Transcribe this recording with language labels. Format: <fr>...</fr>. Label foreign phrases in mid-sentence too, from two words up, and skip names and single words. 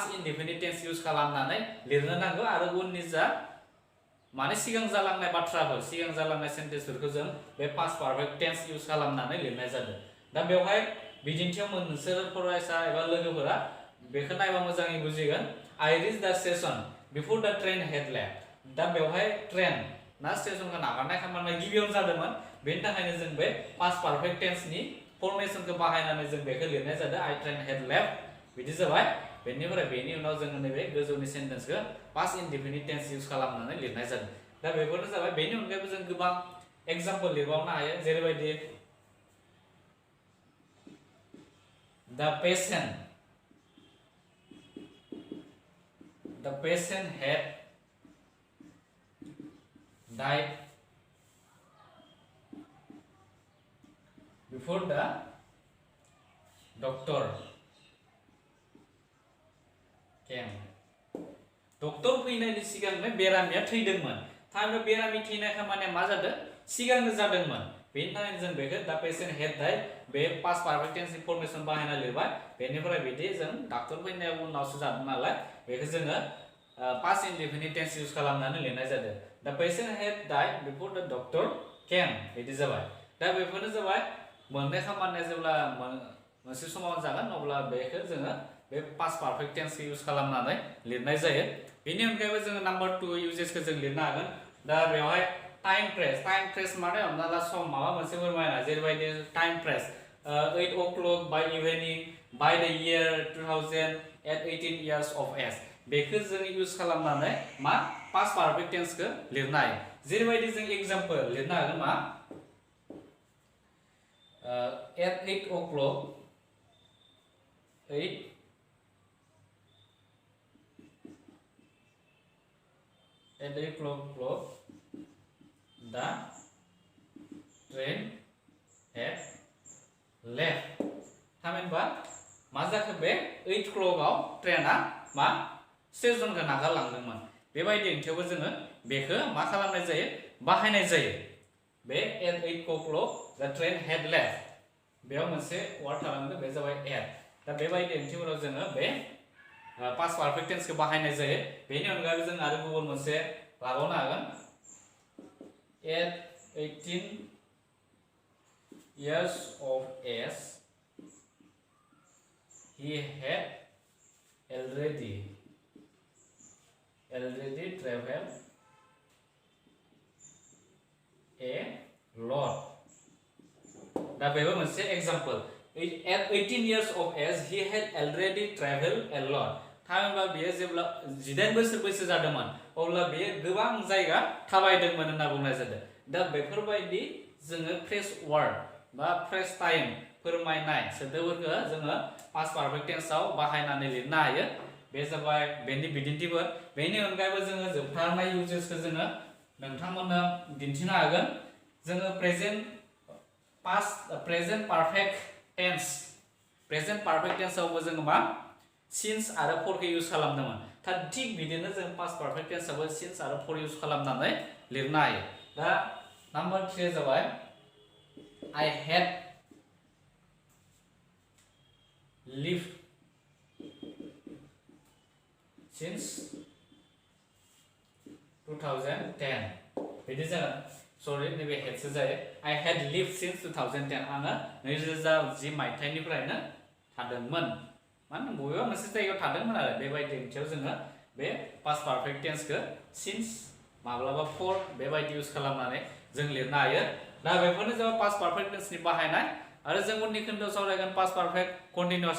<en>indefinite tense use</en> <brx>खालामनानै लिरनो नांगौ आरो उननि जा माने सिगां जालांनाय बाथ्राफोर सिगां जालांनाय सेन्टेन्सफोरखौ जों बे</brx> <en>past perfect tense use</en> <brx>खालामनानै लिरनाय जादों दा बेवहाय बिदिन्थियाव नोंसोर फरायसा एबा लोगोफोरा बेखौ नायबा मोजाङै बुजिगोन</brx> <en>I reached the station before the train had left</en> <brx>दा बेवहाय ट्रेन ना स्टेशनखौ नागारनाय खामानिया गिबियावनो जादोंमोन बेनि थाखायनो जों बे</brx> <en>past perfect</en> <brx>टेन्सनि फर्मेशनखौ बाहायनानै जों बेखौ लिरनाय जादों</brx> <en>I train had left</en> <brx>बिदि जाबाय बेनिफ्राय बेनि उनाव जोङो नैबे गोजौनि सेन्टेन्सखौ</brx> <en>past indefinite tense use</en> <brx>खालामनानै लिरनाय जादों दा बेफोरनो जाबाय बेनि अनगायैबो जों गोबां एग्जाम्पल लिरबावनो हायो जेरैबायदि</brx> <en>the patient had died before the doctor</en> <brx>came डक्टर फैनायनि सिगांनो बेरामिया थैदोंमोन थारैनो बेरामि थैनाय खामानिया मा जादों सिगांनो जादोंमोन बेनि थाखायनो जों बेखौ दा</brx> <en>patient had died</en> <brx>बे</brx> <en>past perfect tense formation</en> <brx>बाहायना लिरबाय बेनिफ्राय बिदि जों डक्टर फैनाय उनावसो जादों नालाय बेखौ जोङो</brx> <en>past indefinite tense use</en> <brx>खालामनानै लिरनाय जादों दा</brx> <en>patient had died before the doctor came</en> <brx>बिदि जाबाय दा बेफोरनो जाबाय मोननै खामानिया जेब्ला मोनसे समाव जागोन अब्ला बेखौ जोङो बे</brx> <en>past perfect tense use</en> <brx>खालामनानै लिरनाय जायो बेनि अनगायैबो जोङो नाम्बार 2 इउजेसखौ जों लिरनो हागोन दा बेवहाय</brx> <en>time press</en> <brx>माने हमना ला सम माबा मोनसे फोरमायना जेरैबायदि</brx> <en>time press 8 o'clock by evening by the year 2000 at 18 years of age</en> <brx>बेखौ जों इउज खालामनानै मा</brx> <en>past perfect</en> <brx>टेन्सखौ लिरनो हायो जेरैबायदि जों एग्जाम्पल लिरनो हागोन मा</brx> <en>at 8 o'clock 8 at 8 o'clock the train had left</en> <brx>थामहिनबा मा जाखो बे 8 o'clock आव ट्रेना मा स्टेशनखौ नागारलांदोंमोन बेबायदि ओंथियावबो जोङो बेखौ मा खालामनाय जायो बाहायनाय जायो बे</brx> <en>at 8 o'clock the train had</en> <brx>left बेयाव मोनसे वार्ड थालांदों बे जाबाय at दा बेबायदि ओंथिफोराव जोङो बे</brx> <en>past perfect</en> <brx>टेन्सखौ बाहायनाय जायो बेनि अनगायैबो जों आरो गुबुन मोनसे लाबावनो हागोन</brx> <en>at 18 years of age he had already traveled a lot</en> <brx>दा बेबो मोनसे एग्जांपल</brx> <en>at 18 years of age he had already traveled a lot</en> <brx>थामहिनबा बेयो जेब्ला 18 बोसोर बैसो जादोंमोन अब्ला बेयो गोबां जायगा थाबायदोंमोन होनना बुंनाय जादों दा बेफोरबायदि जोङो</brx> <en>fresh word</en> <brx>बा</brx> <en>fresh time</en> <brx>फोरमायनाय सोदोबफोरखौ जोङो</brx> <en>past perfect</en> <brx>टेन्सआव बाहायनानै लिरनो हायो बे जाबाय बेनि बिदिन्थिफोर बेनि अनगायैबो जोङो जोबथारनाय इउजेसखौ जोङो नोंथांमोननो दिन्थिनो हागोन जोङो प्रेजेन्ट पारफेक्ट टेन्सआवबो जोङो मा सिन्स आरो फरखौ इउज खालामदोंमोन दा थिग बिदिनो जों</brx> <en>past perfect</en> <brx>टेन्सआवबो सिन्स आरो फर इउज खालामनानै लिरनो हायो दा नाम्बार 3 जाबाय</brx> <en>I had lived since 2010</en> <brx>बिदि जागोन सरि नैबे हेडसो जायो</brx> <en>I had lived since 2010</en> <brx>आङो 2010 मायथाइनिफ्रायनो थादोंमोन माने बबेबा मोनसे जायगायाव थादोंमोन आरो बेबायदि ओंथियाव जोङो बे</brx> <en>past perfect</en> <brx>टेन्सखौ सिन्स माब्लाबा फर बेबायदि इउज खालामनानै जों लिरनो हायो दा बेफोरनो जाबाय</brx> <en>past perfect</en> <brx>टेन्सनि बाहायनाय आरो जों उननि खोन्दोआव सावरायगोन</brx> <en>past perfect continuous</en>